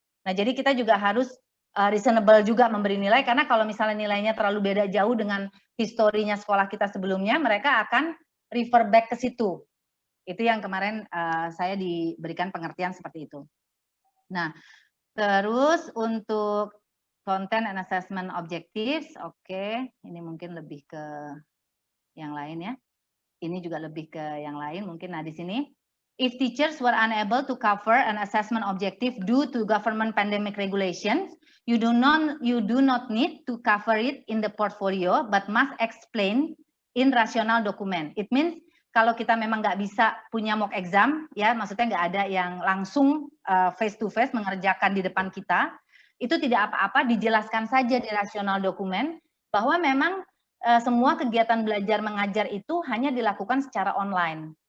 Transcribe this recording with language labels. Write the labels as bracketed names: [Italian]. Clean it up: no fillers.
[Indonesian] Nah, jadi kita juga harus reasonable juga memberi nilai, karena kalau misalnya nilainya terlalu beda jauh dengan historinya sekolah kita sebelumnya, mereka akan refer back ke situ. Itu yang kemarin saya diberikan pengertian seperti itu. Nah, terus untuk content and assessment objectives, oke, ini mungkin lebih ke yang lain ya. Ini juga lebih ke yang lain mungkin. Nah di sini, [English] if teachers were unable to cover an assessment objective due to government pandemic regulations, you do not need to cover it in the portfolio, but must explain in rational document. [Indonesian] It means kalau kita memang nggak bisa punya mock exam, ya maksudnya nggak ada yang langsung face to face mengerjakan di depan kita, itu tidak apa-apa, dijelaskan saja di rasional dokumen bahwa memang semua kegiatan belajar mengajar itu hanya dilakukan secara online.